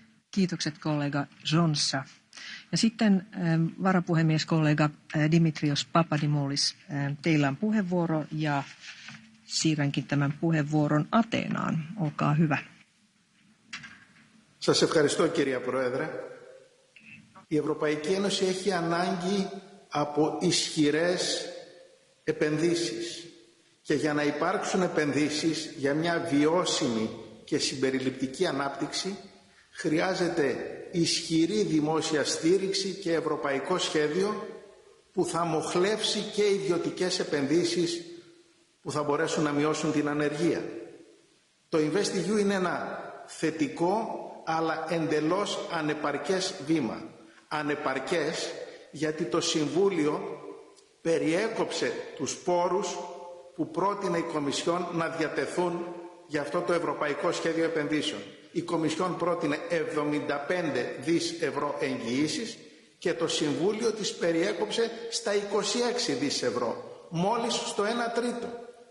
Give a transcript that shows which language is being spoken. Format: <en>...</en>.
<fi>Kiitokset kollega Jonsa. Ja sitten varapuhemies kollega Dimitrios Papadimoulis, teillä on puheenvuoro ja siirränkin tämän puheenvuoron Ateenaan. Olkaa hyvä.</fi> <el>Σας ευχαριστώ κυρία Πρόεδρε. Η Ευρωπαϊκή Ένωση έχει ανάγκη από ισχυρές επενδύσεις. Και για να υπάρξουν επενδύσεις για μια βιώσιμη και συμπεριληπτική ανάπτυξη χρειάζεται ισχυρή δημόσια στήριξη και ευρωπαϊκό σχέδιο που θα μοχλεύσει και ιδιωτικές επενδύσεις που θα μπορέσουν να μειώσουν την ανεργία. Το InvestEU είναι ένα θετικό αλλά εντελώς ανεπαρκές βήμα. Ανεπαρκές γιατί το Συμβούλιο περιέκοψε τους πόρους που πρότεινε η Κομισιόν να διατεθούν για αυτό το Ευρωπαϊκό Σχέδιο Επενδύσεων. Η Κομισιόν πρότεινε 75 δις ευρώ εγγυήσεις και το Συμβούλιο τις περιέκοψε στα 26 δις ευρώ, μόλις στο 1 τρίτο.</el>